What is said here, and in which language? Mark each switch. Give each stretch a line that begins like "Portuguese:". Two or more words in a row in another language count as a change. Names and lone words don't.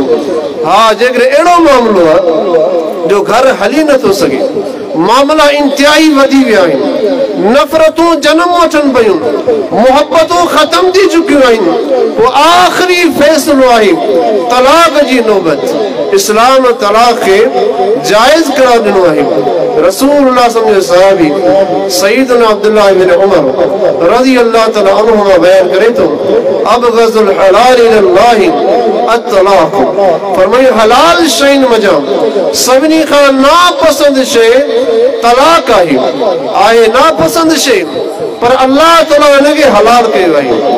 Sindhi: हा, जेकर अहिड़ो मामिलो आहे जो घर हली नथो सघे, मामला इंतिहाई वधी विया आहिनि, नफ़रतूं जनम वठनि पयूं, मोहबतूं ख़तम थी चुकियूं आहिनि, पोइ आख़िरी फ़ैसिलो आहे तलाक जी नौबत। इस्लाम तलाक खे जाइज़ करार ॾिनो आहे। रसूलुल्लाह
Arabic: صلى الله عليه وسلم
Sindhi: सय्यदना अब्दुल्लाह इब्न उमर
Arabic: رضي الله تعالى عنهما
Sindhi: बयान करे थो
Arabic: أبغض الحلال إلى الله الطلاق,
Sindhi: फरमायो हलाल शयुनि मंझां सभिनी खां नापसंद शइ तलाक आहे नापसंद शइ, पर अल्लाह ताला हिनखे हलाल कयो आहे।